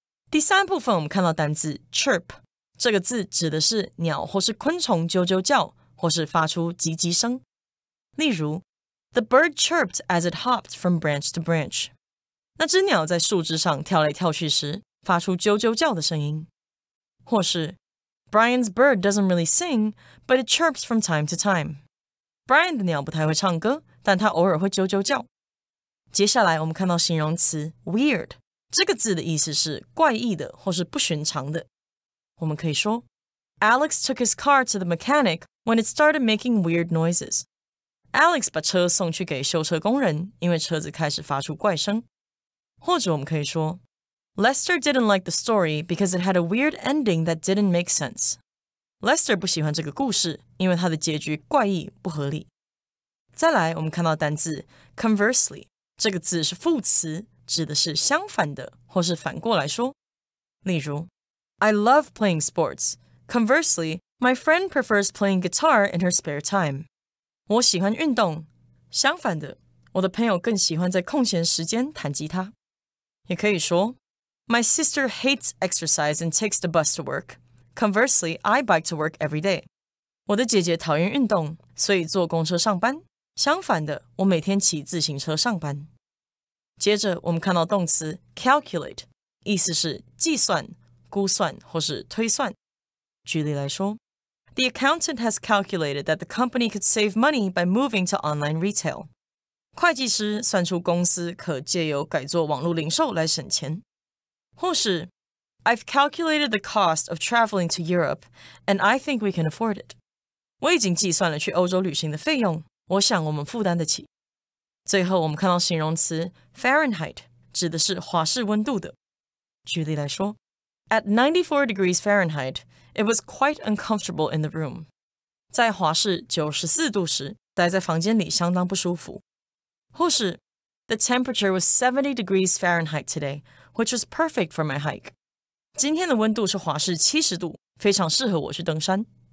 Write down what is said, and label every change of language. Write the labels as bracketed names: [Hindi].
[Chinese] 第三部分我们看到单字 chirp， 这个字指的是鸟或是昆虫啾啾叫，或是发出叽叽声。例如 [English] The bird chirped as it hopped from branch to branch. [Chinese] 那只鸟在树枝上跳来跳去时，发出啾啾叫的声音。或是 [English] Brian's bird doesn't really sing, but it chirps from time to time. [Chinese] Brian 的鸟不太会唱歌，但它偶尔会啾啾叫。接下来我们看到形容词 weird， 这个字的意思是怪异的或是不寻常的。我们可以说 [English] Alex took his car to the mechanic when it started making weird noises. [Chinese] Alex 把车送去给修车工人，因为车子开始发出怪声。或者我们可以说 [English] Lester didn't like the story because it had a weird ending that didn't make sense. [Chinese] Lester 不喜欢这个故事，因为它的结局怪异不合理。再来我们看到单字 conversely， 这个字是副词，指的是相反的或是反过来说。例如 [English] I love playing sports. Conversely, my friend prefers playing guitar in her spare time. [Chinese] 我喜欢运动，相反的，我的朋友更喜欢在空闲时间弹吉他。也可以说 [English] My sister hates exercise and takes the bus to work. Conversely, I bike to work every day. [Chinese] 我的姐姐讨厌运动，所以坐公车上班。相反的，我每天骑自行车上班。接着我们看到动词 calculate， 意思是计算、估算或是推算。举例来说 [English] The accountant has calculated that the company could save money by moving to online retail. [Chinese] 会计师算出公司可借由改做网络零售来省钱。或是 [English] I've calculated the cost of traveling to Europe, and I think we can afford it. [Chinese] 我已经计算了去欧洲旅行的费用，我想我们负担得起。最后我们看到形容词 Fahrenheit， 指的是华氏温度的。举例来说 [English] At 94 degrees Fahrenheit, it was quite uncomfortable in the room. [Chinese] 在华氏94度时，待在房间里相当不舒服。或是 [English] The temperature was 70 degrees Fahrenheit today, which was perfect for my hike. [Chinese] 今天的温度是华氏70度，非常适合我去登山。